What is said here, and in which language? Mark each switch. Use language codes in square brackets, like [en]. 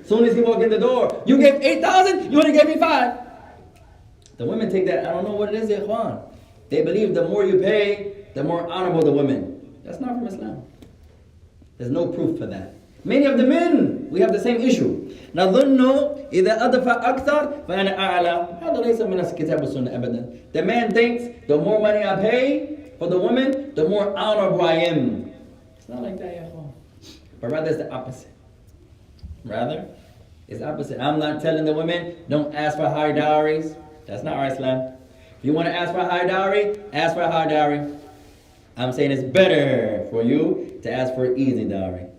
[en] As soon as he walked in the door, you gave 8,000. You only gave me 5. The women take that. I don't know what it is, ikhwan. They believe the more you pay, the more honorable the women. That's not from Islam. There's no proof for that. Many of the men, we have the same issue. [ar] نظن إذا أدفع أكثر فأنا أعلى. هذا ليس من الكتاب والسنة أبدا. [en] The man thinks the more money I pay for the woman, the more honorable I am. It's not like that, ya ikhwan. But rather it's the opposite. Rather, it's opposite. I'm not telling the women, don't ask for high dowries. That's not our Islam. If you want to ask for a high dowry, ask for a high dowry. I'm saying it's better for you to ask for an easy dowry.